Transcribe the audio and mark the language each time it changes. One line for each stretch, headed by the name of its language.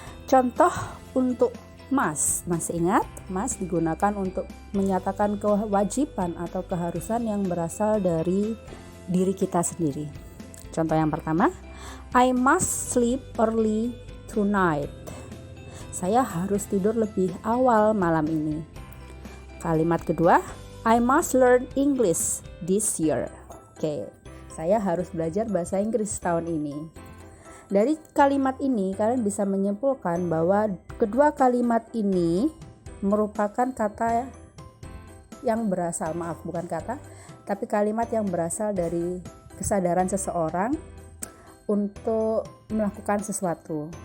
Indonesian: Contoh untuk must, masih ingat? Must digunakan untuk menyatakan kewajiban atau keharusan yang berasal dari diri kita sendiri. Contoh yang pertama,
English: I must sleep early tonight.
Indonesian: Saya harus tidur lebih awal malam ini. Kalimat kedua,
English: I must learn English this year.
Indonesian: Oke, saya harus belajar bahasa Inggris tahun ini. Dari kalimat ini kalian bisa menyimpulkan bahwa kedua kalimat ini merupakan kata yang berasal, tapi kalimat yang berasal dari kesadaran seseorang untuk melakukan sesuatu.